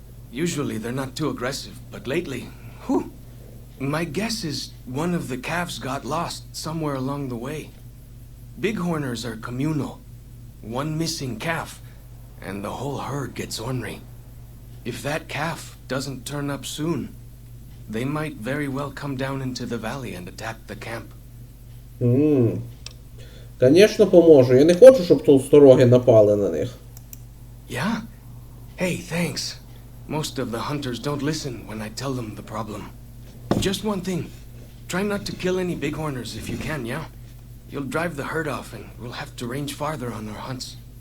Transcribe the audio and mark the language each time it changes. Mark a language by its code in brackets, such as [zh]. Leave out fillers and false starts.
[en] Usually they're not too aggressive, but lately, whew. My guess is one of the calves got lost somewhere along the way. Bighorners are communal. One missing calf, and the whole herd gets ornery. If that calf doesn't turn up soon, they might very well come down into the valley and attack the camp. [ru] Конечно, поможу. [uk] Я не хочу, щоб толстороги напали на них. [en] Yeah? Hey, thanks. Most of the hunters don't listen when I tell them the problem. Just one thing. Try not to kill any bighorners if you can, yeah? You'll drive the herd off and we'll have to range farther on our hunts.